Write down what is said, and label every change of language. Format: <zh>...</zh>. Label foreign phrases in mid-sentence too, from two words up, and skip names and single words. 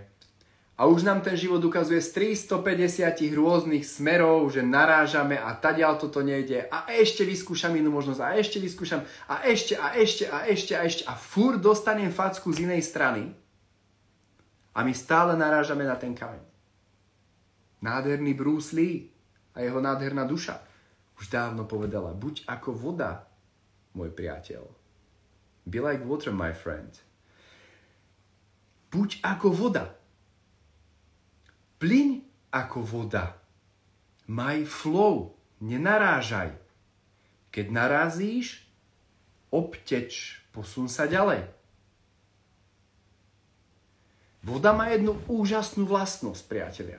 <sk>A už nám ten život ukazuje z 350 rôznych smerov, že narážame a tadiaľ toto nejde a ešte vyskúšam inú možnosť a ešte vyskúšam a ešte a furt dostanem facku z inej strany a my stále narážame na ten kameň. Nádherný Bruce Lee a jeho nádherná duša už dávno povedala, buď ako voda, môj priateľ.</sk> <en>Be like water, my friend.</en> <sk>Buď ako voda. Plyň ako voda. Maj flow. Nenarážaj. Keď narazíš, obteč. Posun sa ďalej. Voda má jednu úžasnú vlastnosť, priatelia.</sk>